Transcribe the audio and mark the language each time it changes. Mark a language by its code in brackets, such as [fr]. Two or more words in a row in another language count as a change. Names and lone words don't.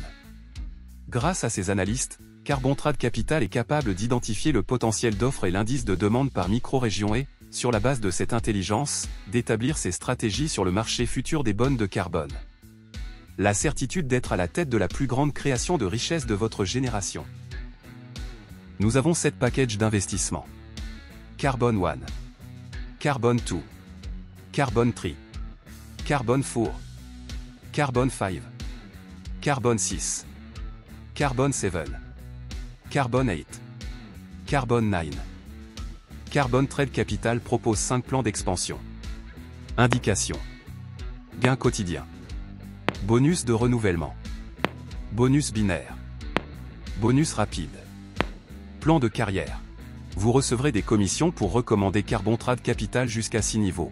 [fr] Grâce à ses analystes, Carbon Trade Capital est capable d'identifier le potentiel d'offre et l'indice de demande par micro-région et, sur la base de cette intelligence, d'établir ses stratégies sur le marché futur des bonnes de carbone. La certitude d'être à la tête de la plus grande création de richesse de votre génération. Nous avons 7 packages d'investissement. Carbon 1. Carbon 2. Carbon 3. Carbon 4. Carbon 5. Carbon 6. Carbon 7. Carbon 8. Carbon 9. Carbon Trade Capital propose 5 plans d'expansion. Indication. Gain quotidien. Bonus de renouvellement. Bonus binaire. Bonus rapide. Plan de carrière. Vous recevrez des commissions pour recommander Carbon Trade Capital jusqu'à 6 niveaux.